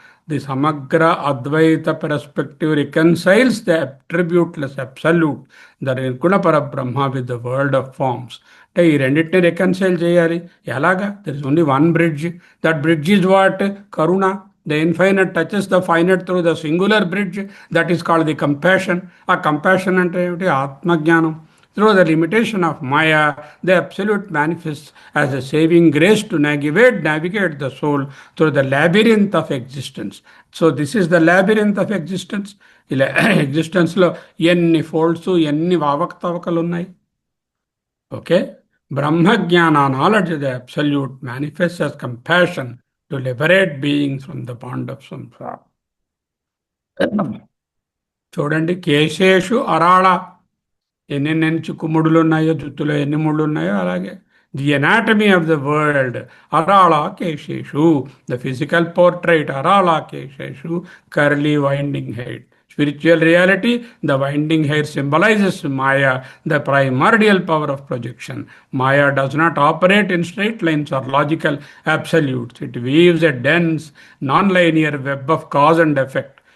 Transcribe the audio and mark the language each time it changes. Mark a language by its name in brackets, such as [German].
[English] The samagra Advaita perspective reconciles the attributeless absolute, the nirguna parabrahma with the world of forms. [Telugu] అంటే ఈ రెండింటిని రికన్సైల్ చేయాలి. ఎలాగా? [English] There is only one bridge. That bridge is what? Karuna. The infinite touches the finite through the singular bridge, that is called the compassion. [Telugu] ఆ compassion అంటే ఏమిటి? ఆత్మజ్ఞానం. [English] Through the limitation of Maya, the Absolute manifests as a saving grace to navigate the soul through the labyrinth of existence. So this is the labyrinth of existence. [Telugu] ఇలా ఎగ్జిస్టెన్స్లో ఎన్ని folds, ఎన్ని అవకతవకలు ఉన్నాయి. [English] Okay, brahmajnana knowledge the absolute manifest as compassion to liberate beings from the bond of samsara. [Telugu] చూడండి, కేశేషు అరాళ. ఎన్ని చిక్కుముడులు ఉన్నాయో, జుత్తులో ఎన్ని ముళ్ళు ఉన్నాయో అలాగే [English] the anatomy of the world [Telugu] అరాళ కేశేషు. [English] The physical portrait అరాళ కేశేషు, curly winding hair. Spiritual reality, the winding hair symbolizes Maya, the primordial power of projection. Maya does not operate in straight lines or logical absolutes. It weaves a dense, non-linear web of cause and effect.